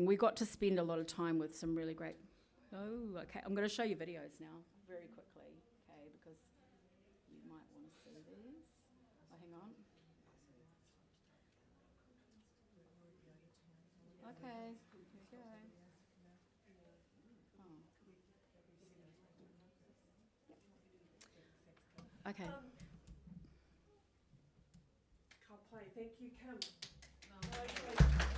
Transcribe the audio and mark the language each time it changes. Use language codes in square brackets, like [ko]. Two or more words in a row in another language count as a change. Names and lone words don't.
[en] We got to spend a lot of time with some really great... Oh, okay. I'm going to show you videos now very quickly, okay, because you might want to see these. Oh, hang on. Okay, here we go. Oh. Okay. [mi] Ka pai, [en] thank you, Kim.